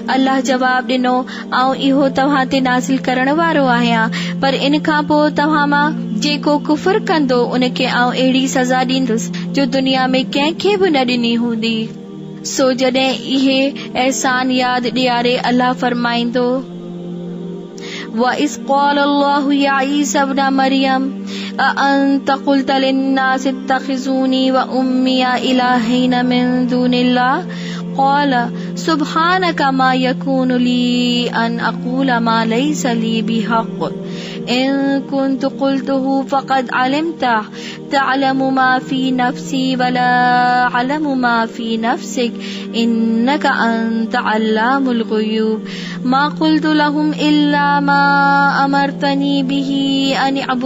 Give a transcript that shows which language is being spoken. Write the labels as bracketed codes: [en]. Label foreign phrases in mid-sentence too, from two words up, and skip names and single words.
[sd] अल्लाह जवाब ॾिनो आऊं इहो तव्हां ते नाज़िल करण वारो आहियां पर इन खां पोइ तव्हां मां जेको कुफर कंदो उनखे आऊं अहिड़ी सज़ा ॾींदुसि जो दुनिया में कंहिंखे बि न ॾिनी हूंदी। सो जॾहिं इहे एहसान यादि ॾियारे अल्लाह फरमाईंदो [ar] وَإِذْ قَالَ اللَّهُ يَا عِيسَى ابْنَ مَرْيَمَ أَأَنْتَ قُلْتَ لِلنَّاسِ اتَّخِذُونِي وَأُمِّيَ إِلَٰهَيْنِ مِن دُونِ اللَّهِ قَالَ سُبْحَانَكَ مَا يَكُونُ لِي أَنْ أَقُولَ مَا لَيْسَ لِي بِحَقٍّ إن كنت قلته فقد علمته تعلم ما في نفسي ولا أعلم ما في نفسك إنك أنت علام الغيوب ما قلت لهم إلا ما أمرتني به أن